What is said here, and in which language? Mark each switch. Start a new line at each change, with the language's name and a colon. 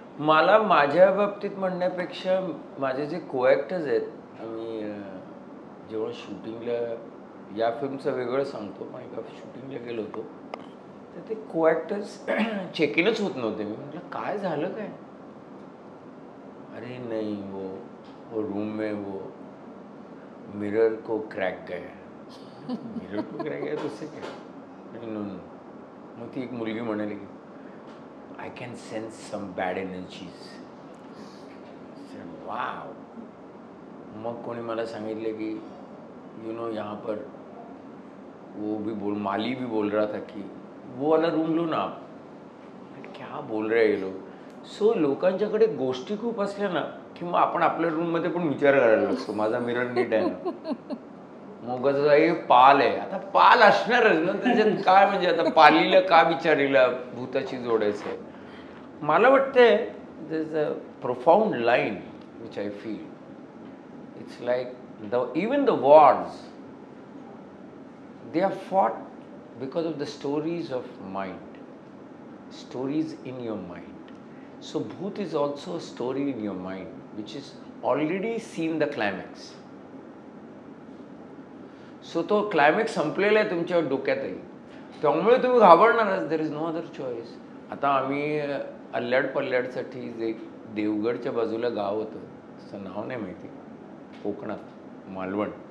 Marathi: मला माझ्या बाबतीत म्हणण्यापेक्षा माझे जे कोॲक्टर्स आहेत, आम्ही जेव्हा शूटिंगला, या फिल्मचं वेगळं सांगतो पण एका शूटिंगला गेलो होतो तर ते कोॲक्टर्स चेक इनच होत नव्हते. मी म्हटलं काय झालं काय?
Hindi: अरे नहीं वो रूम में वो मिरर को क्रैक गया. मिरर को क्रैक गया तो उससे क्या?
English: No.
Marathi: मग ती एक मुलगी म्हणाली की
English: I can sense some bad energies. Wow.
Marathi: मग कोणी मला सांगितलं की
English: you know
Hindi: यहाँ पर वो भी माली भी बोल रहा था कि वो वाला रूम लो ना आप. क्या बोल रहे ये लोग.
Marathi: सो लोकांच्याकडे गोष्टी खूप असल्या ना की मग आपण आपल्या रूममध्ये पण विचार करायला लागतो, माझा मिरर नीट आहे ना. मोगाचा हे पाल आहे, आता पाल असणारच ना त्याच्यात काय, म्हणजे आता पालीला का विचारीला भूताची जोडायचं आहे. मला वाटतंय
English: there's a profound line which I feel It's like even the wars, they are fought because of the stories of mind, stories in your mind. So Bhoot is also a story in your mind, which is already seen the climax.
Marathi: So तो climax संपलेला आहे तुमच्या डोक्यातही, त्यामुळे तुम्ही घाबरणारच.
English: There is no other choice.
Marathi: आता आम्ही अल्ल्याड पल्ल्याडसाठी जे देवगडच्या बाजूला गाव होतं, त्याचं नाव नाही माहिती, कोकणात मालवण.